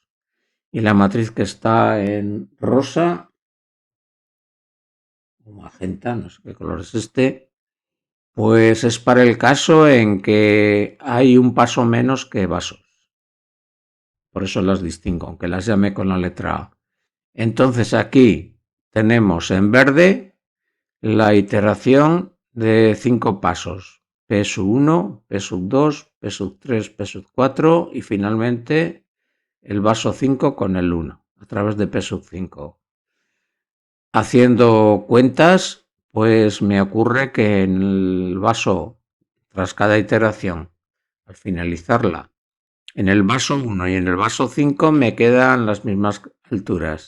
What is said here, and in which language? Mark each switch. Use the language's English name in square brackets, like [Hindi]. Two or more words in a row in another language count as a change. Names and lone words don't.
[Spanish] Y la matriz que está en rosa o magenta, no sé qué color es este, pues es para el caso en que hay un paso menos que vasos. Por eso las distingo, aunque las llame con la letra A. Entonces aquí tenemos en verde la iteración de 5 pasos. P sub 1, P sub 2, P sub 3, P sub 4 y finalmente el vaso 5 con el 1 a través de P sub 5. Haciendo cuentas, pues me ocurre que en el vaso, tras cada iteración, al finalizarla, en el vaso 1 y en el vaso 5 me quedan las mismas alturas.